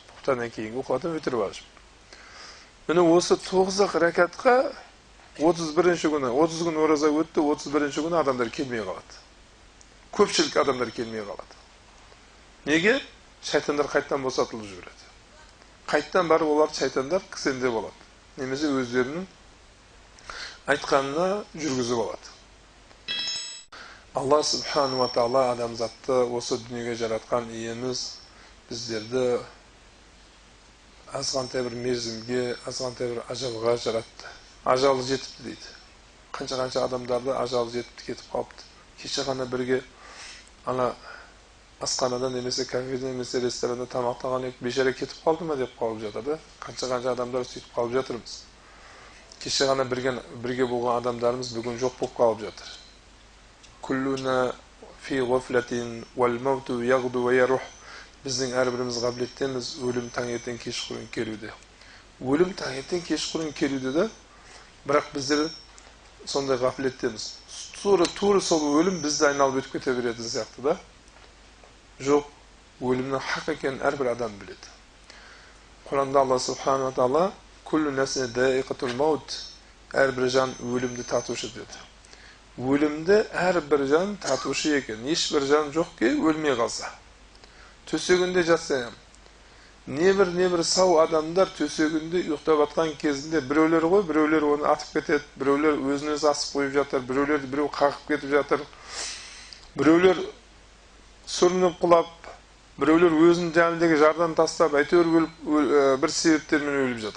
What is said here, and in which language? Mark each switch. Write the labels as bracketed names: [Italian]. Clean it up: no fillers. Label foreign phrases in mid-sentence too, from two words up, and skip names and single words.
[Kazakh] Құптаннан кейінгі оқылатын витр важып. Міне осы 9 ракатқа 31-ші күні, 30 күн ораза өтті, 31-ші күні адамдар келмей қалады. Көпшілік адамдар келмей қалады. Неге? Шайтандар қайттан босатылып жүреді. Қайттан барып олар шайтандар кісенде болады. Немесе өздерінің айтқанына жүргізіп алады. [Arabic] الله سبحانه وتعالى [Kazakh] адамзатты осы дүниеге жаратқан иеміз біздерді азғантай бір мерзімге, азғантай бір ажалға жаратты. Ажалы жетіпті дейді. Қанша адамдарды ажалы жетіпті кетіп қалыпты. Кеше ғана бірге ана асханада немесе кафеде немесе ресторанда тамақтаған ек бешара кетіп қалды ма деп қалып жатыр да. Қанша адамдар сөйтіп қалып жатырмыз. Кеше ғана бірге болған адамдарымыз бүгін жоқ болып қалып жатыр. [Arabic] كلنا في غفلة والموت يغدو ويروح. [Kazakh] Bizning әрбіріміз ғаблеттеміз, өлім таңертең кешқұрын келуде. Өлім таңертең кешқұрын келуде да, бірақ біздер сондай ғафлеттеміз. Тура сол өлім бізді айналып өтіп кете беретін сияқты да. Жоқ, өлімнің хақ екенін әрбір адам біледі. [Arabic] Құранда الله سبحانه وتعالى كل نفس ذائقة الموت, [Kazakh] әрбір жан өлімді татушы деді. Өлімді әрбір жан татушы екен. Ешбір жан жоқ ке өлмей қалса. Төсегінде жатса, небір сау адамдар төсегінде ұйықтап атқан кезінде біреулер ғой, біреулер оны атып кетеді, біреулер өзін өзі асып қойып жатыр, біреу қағып кетіп жатыр, біреулер сүрініп құлап, біреулер өзінің жанындегі жардан тастап, әйтеуір бір себептермен өліп жатыр.